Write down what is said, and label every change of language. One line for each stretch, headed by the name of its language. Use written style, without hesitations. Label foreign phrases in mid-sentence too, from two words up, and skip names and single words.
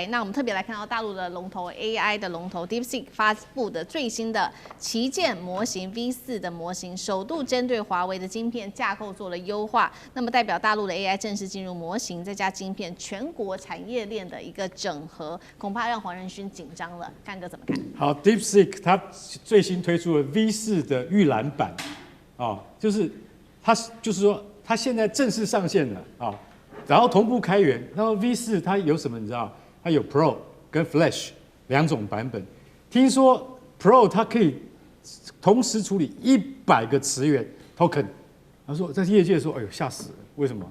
Chinese: 那我們特別來看到大陸的龍頭 AI 的龍頭 DeepSeek 發布的最新的旗艦模型 V4 的模型，首度針對華為的晶片架構做了優化，那麼代表大陸的 AI 正式進入模型再加晶片全國產業鏈的一個整合，恐怕讓黃仁勳緊張了。幹哥怎麼看？好 ，DeepSeek 它最新推出了 V4 的預覽版，就是說它現在正式上線了啊，然後同步開源。然後 V4 它有什麼你知道？它有 Pro 跟 Flash 2種版本。聽說 Pro 它可以同時處理100個詞源 token， 他說在業界說，哎呦嚇死了，為什麼？